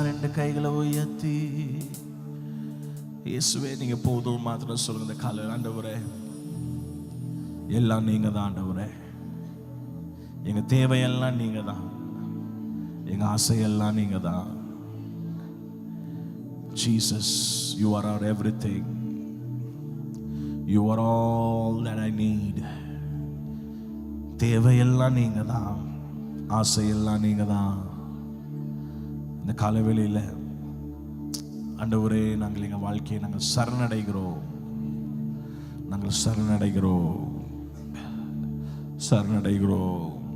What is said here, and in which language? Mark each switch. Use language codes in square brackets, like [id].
[ta] ரெண்டு கைகளை உயர்த்தி இயேசுவே நீங்க போதும் மாத்திரம் சொல்லுங்க. இந்த காலையில் ஆண்டவரே எல்லாம் நீங்க தான் ஆண்டவரே, எங்க தேவையெல்லாம் நீங்க தான், எங்க ஆசையெல்லாம் நீங்க தான். [en] Jesus, you are our everything, you are all that I need. [ta] தேவையெல்லாம் நீங்க தான், ஆசையெல்லாம் நீங்க தான். இந்த காலவேளையில் ஆண்டவரே நாங்கள் எங்கள் வாழ்க்கையை நாங்கள் சரணடைகிறோம், நாங்கள் சரணடைகிறோம், சரணடைகிறோம்.